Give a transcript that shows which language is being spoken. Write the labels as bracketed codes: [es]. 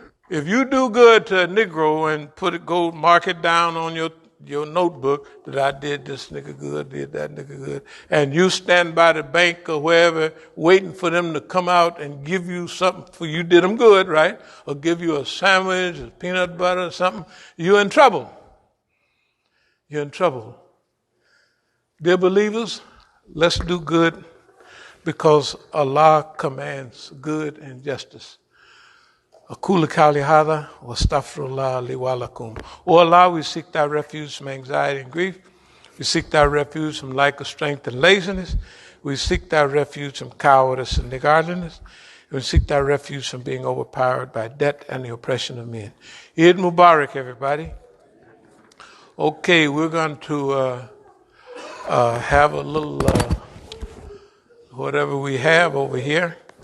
[en] If you do good to a Negro and go mark it down on your notebook that I did this nigga good, did that nigga good, and you stand by the bank or wherever waiting for them to come out and give you something for you did them good, right? Or give you a sandwich, or peanut butter or something, you're in trouble. You're in trouble. Dear believers, let's do good because Allah commands good and justice. [ar] أقول قولي هذا واستغفر الله لي ولكم. [en] O Allah, we seek thy refuge from anxiety and grief. We seek thy refuge from lack of strength and laziness. We seek thy refuge from cowardice and niggardliness. We seek thy refuge from being overpowered by debt and the oppression of men. Eid Mubarak, everybody. Okay, we're going to have a little whatever we have over here.